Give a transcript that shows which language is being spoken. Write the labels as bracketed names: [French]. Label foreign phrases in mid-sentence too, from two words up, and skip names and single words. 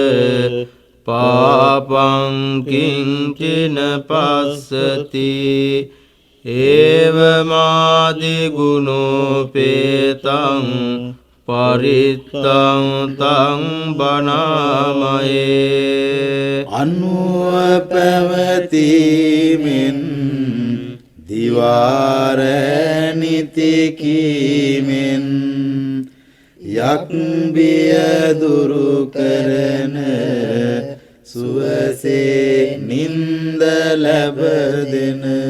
[Pali] පාපං කිංචින පස්සති ඒවමාදි ගුණෝපේතං පරිත්තං තං බණාමයේ [Sinhala] අනුව පැවතීමෙන් දිවාරනිති කීමෙන් යක් බිය දුරු කරන සුවසේ නින්ද ලැබ දෙන